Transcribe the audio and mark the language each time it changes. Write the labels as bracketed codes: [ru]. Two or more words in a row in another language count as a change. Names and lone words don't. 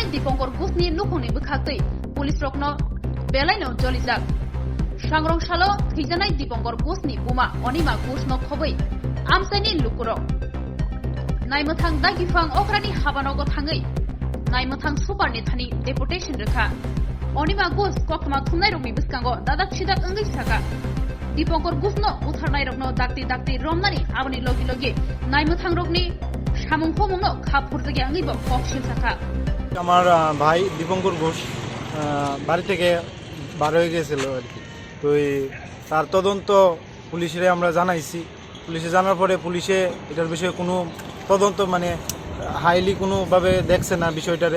[trp] दीपंकर घोषनि लुखंनि बोखाक्तै पुलिस रकनो बेलायनो जलिजाक सांग्रंसालो थैजानाय दीपंकर घोषनि बुमा अनिमा घोषनो खबै आमसाइनि लुकुरं नायमोथां दागिफां अख्रानि हाबानगो थाङै नायमोथां सुपारनि थानि डेपुटेशन रोखा अनिमा घोष कखमा थुमनाय रंनि बिस्कांगो दादाक सिदाक अंगै साका दीपंकर घोषनो उथारनाय रंनो दाक्ति दाक्ति रमनानि आबनि लगी लगी नायमोथां रंनि सामुंखो मुंनो खापुर जगे अंगैबो कक्सिल साका [bn] আমার ভাই দীপঙ্কর ঘোষ বাড়ি থেকে বার হয়ে গেছিল আর কি। তো তার তদন্ত পুলিশে আমরা জানাইছি। পুলিশে জানার পরে পুলিশে এটার বিষয়ে কোনো তদন্ত মানে হাইলি কোনোভাবে দেখছে না বিষয়টারে।